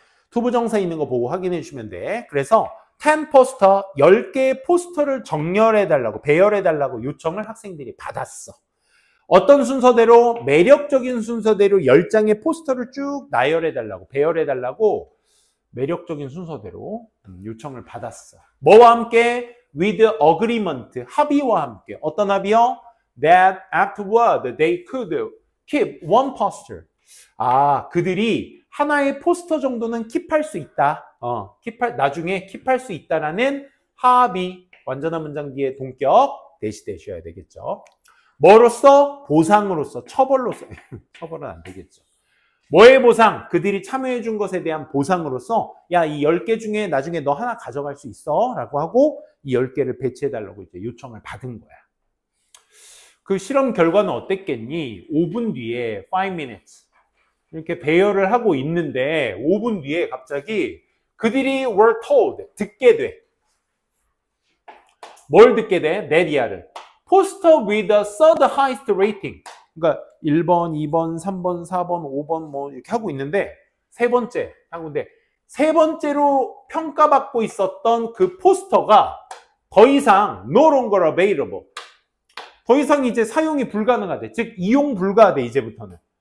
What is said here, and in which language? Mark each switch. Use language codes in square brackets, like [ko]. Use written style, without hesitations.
[ko] 투부정사 있는 거 보고 확인해 주시면 돼. 그래서 10 포스터, 10개의 포스터를 정렬해달라고, 배열해달라고 요청을 학생들이 받았어. 어떤 순서대로? 매력적인 순서대로 10장의 포스터를 쭉 나열해달라고, 배열해달라고 매력적인 순서대로 요청을 받았어. 뭐와 함께? [en] with agreement, [ko] 합의와 함께. 어떤 합의요? [en] that afterward they could keep one poster. [ko] 아, 그들이 하나의 포스터 정도는 킵할 수 있다. 나중에 킵할 수 있다라는 합의. 완전한 문장 뒤에 동격 대시되셔야 되겠죠. 뭐로써? 보상으로서, 처벌로서. 처벌은 안 되겠죠. 뭐의 보상? 그들이 참여해 준 것에 대한 보상으로서 야, 이 10개 중에 나중에 너 하나 가져갈 수 있어 라고 하고 이 10개를 배치해 달라고 이제 요청을 받은 거야. 그 실험 결과는 어땠겠니? 5분 뒤에 [en] 5 minutes [ko] 이렇게 배열을 하고 있는데 5분 뒤에 갑자기 그들이 [en] were told, [ko] 듣게 돼. 뭘 듣게 돼? 네디아를. [en] Poster with the third highest rating. [ko] 그러니까 1번, 2번, 3번, 4번, 5번 뭐 이렇게 하고 있는데 세 번째 하고인데 세 번째로 평가받고 있었던 그 포스터가 더 이상 [en] no longer available. [ko] 더 이상 이제 사용이 불가능하대. 즉 이용 불가하대 이제부터는.